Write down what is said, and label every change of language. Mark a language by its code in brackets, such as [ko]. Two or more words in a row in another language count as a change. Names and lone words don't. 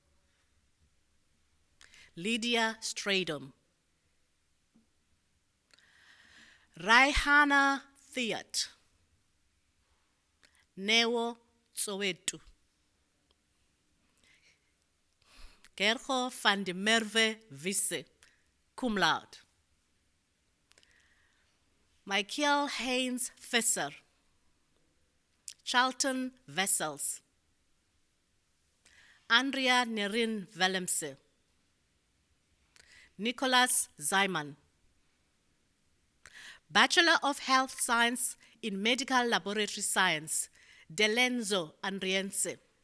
[en] Lydia Stradom, Raihana Theat, Neo Sowetu, Gergo van de Merwe Visse, [la] cum laude, [en] Michael Haynes Visser, Charlton Vessels, Andrea Nerin Willemse, Nicholas Zyman, Bachelor of Health Science in Medical Laboratory Science, Delenzo Andriense,